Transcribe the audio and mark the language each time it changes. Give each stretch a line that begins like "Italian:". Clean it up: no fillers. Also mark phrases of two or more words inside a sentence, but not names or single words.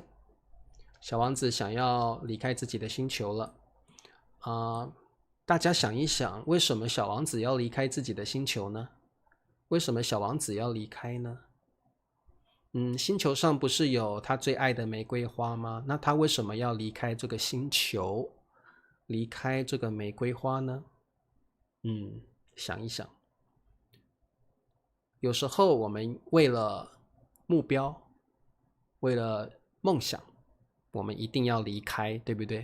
Chinese: 小王子想要離開自己的星球了。大家想一想，為什麼小王子要離開自己的星球呢？為什麼小王子要離開呢？星球上不是有他最愛的玫瑰花嗎？那他為什麼要離開這個星球，離開這個玫瑰花呢？想一想，有時候我們為了目標，為了夢想，我們一定要離開，對不對？